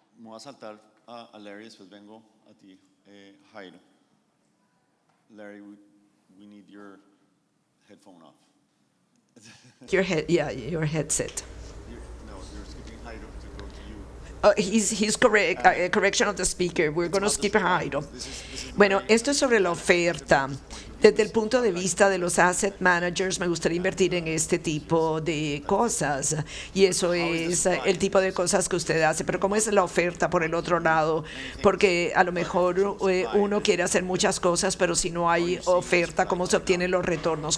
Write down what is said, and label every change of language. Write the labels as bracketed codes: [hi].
[es] Me voy a saltar a Larry, después vengo a ti, Jairo. [en] Larry, we need your headphone off. Your headset. No, you're skipping Jairo to go to you. He's correct. Correction of the speaker. We're going to skip Jairo. [es] Bueno, esto es sobre la oferta. Desde el punto de vista de los asset managers, me gustaría invertir en este tipo de cosas. Y eso es el tipo de cosas que usted hace. Pero ¿cómo es la oferta por el otro lado? Porque a lo mejor uno quiere hacer muchas cosas, pero si no hay oferta, ¿cómo se obtienen los retornos?